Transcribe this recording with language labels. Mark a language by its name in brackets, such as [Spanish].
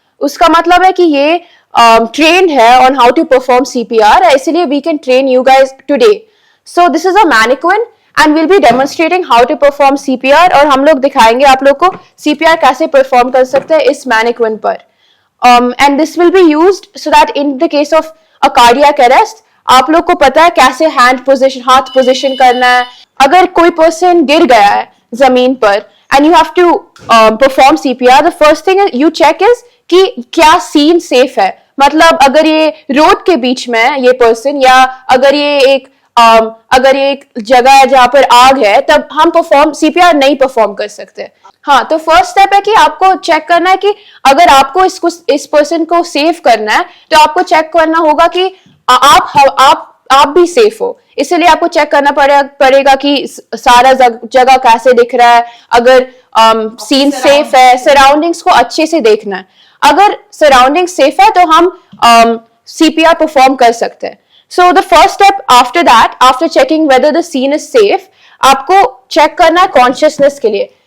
[Hindi] उसका मतलब है कि ये [English] trained [Hindi] है [English] on how to perform CPR. इसलिए we can train you guys today. So this is a mannequin and we'll be demonstrating how to perform CPR. [Hindi] और हम लोग दिखाएंगे आप लोग को CPR कैसे perform कर सकते हैं इस mannequin पर. [English] And this will be used so that in the case of a cardiac arrest, [Hindi] आप लोग को पता है कैसे हाथ पोजिशन करना है. अगर कोई पर्सन गिर गया है जमीन पर [English] and you have to perform CPR, the first thing you check is [Hindi] कि क्या सीन सेफ है. मतलब अगर ये रोड के बीच में है ये पर्सन, या अगर ये एक जगह है जहां पर आग है, तब हम CPR नहीं परफॉर्म कर सकते. हाँ, तो फर्स्ट स्टेप है कि आपको चेक करना है कि अगर आपको इस पर्सन को सेव करना है तो आपको चेक करना होगा कि आप भी सेफ हो. इसलिए आपको चेक करना पड़ेगा कि सारा जगह कैसे दिख रहा है. अगर सीन सेफ है, सराउंडिंग्स को अच्छे से देखना है. अगर सराउंडिंग सेफ है तो हम CPR परफॉर्म कर सकते हैं. [English] So the first step after that, after checking whether the scene is safe, [Hindi] आपको चेक करना है कॉन्शियसनेस के लिए.